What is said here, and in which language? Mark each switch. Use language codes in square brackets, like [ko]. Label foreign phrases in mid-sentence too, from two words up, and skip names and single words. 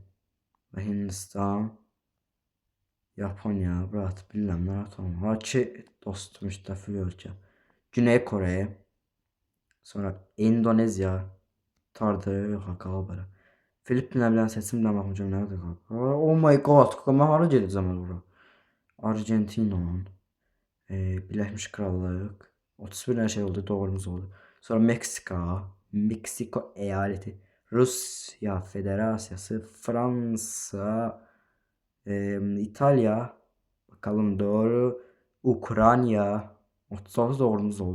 [az] Və Hindistan. [tr] Japonya, bırak bilmem ne atalım. [az] Haki dostum müttəfiq ölkə. Güney Kore. Sonra Endonezya. Tardı, yox qalıb belə. Filippinə bilən seçimlə baxmışam nə qədər qalıb. [en] Oh my god, [az] mən hara gedəcəm ora? Argentina. Birləşmiş Krallıq. 31 dənə şey oldu, doğrumuz oldu. Sonra Meksika eyaləti. Rusya Federasiyası, Fransa, İtalya, [tr] bakalım doğru, [az] Ukrayna, 39 doğrumuz oldu.